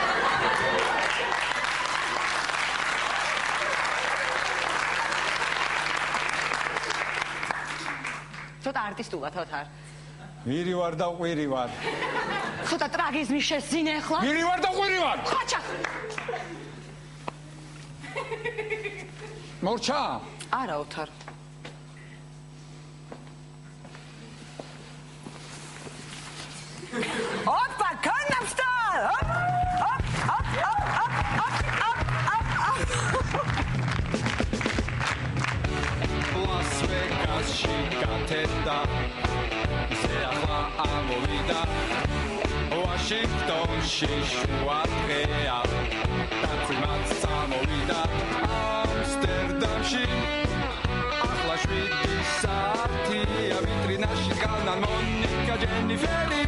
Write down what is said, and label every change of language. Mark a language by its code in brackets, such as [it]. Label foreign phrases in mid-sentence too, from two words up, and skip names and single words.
[ka] ცოტა არტისტულად ოთარ. ვირი ვარ და ყვირი ვარ. ცოტა ტრაგიზმი შესძინე ახლა. ვირი ვარ და ყვირი ვარ. ხაჭა. მორჩა? არა ოთარ. Oppa, Kannamstal! Las Vegas-ში გათენდა ისე ახლა ამოვიდა ვაშინგტონში შუა დღეა დაწვიმაც წამოვიდა ამსტერდამში ახლა 7 საათია ვიტრინაში განან მონიკა ჯენიფერი